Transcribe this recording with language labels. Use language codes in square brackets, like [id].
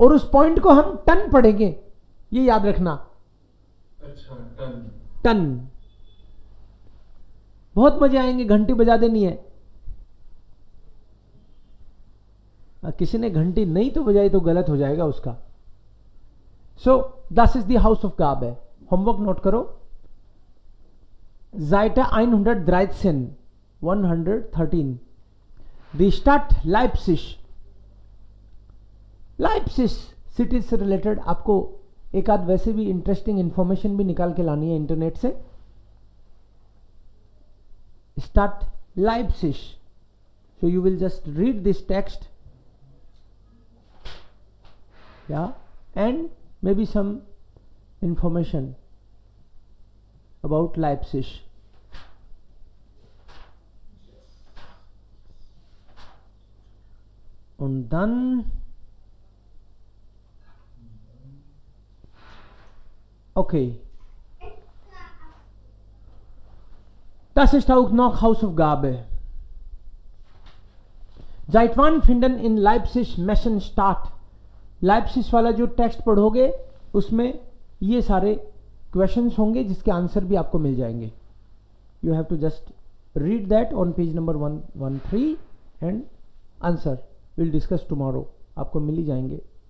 [hi] और उस पॉइंट को हम टन पढ़ेंगे, ये याद रखना। अच्छा, टन। टन। बहुत मजे आएंगे, घंटी बजा देनी है। किसी ने घंटी नहीं तो बजाई तो गलत हो जाएगा उसका। [de] सो das ist die Hausaufgabe। [hi] Homework note करो। [de] Seite 113 113 Die Stadt Leipzig। [hi] Leipzig city से रिलेटेड आपको एक आध वैसे भी इंटरेस्टिंग इंफॉर्मेशन भी निकाल के लानी है इंटरनेट से। [en] Stadt Leipzig, so you will just read this text, yeah, and maybe some information about Leipzig. [de] Und dann okay, das ist auch noch Hausaufgabe. Seit wann finden in Leipzig Messen statt? [hi] Leipzig वाला जो text पढ़ोगे उसमें ये सारे questions होंगे जिसके answer भी आपको मिल जाएंगे। [en] you have to just read that on page number 113 and answer will discuss tomorrow, [hi] आपको मिल ही जाएंगे।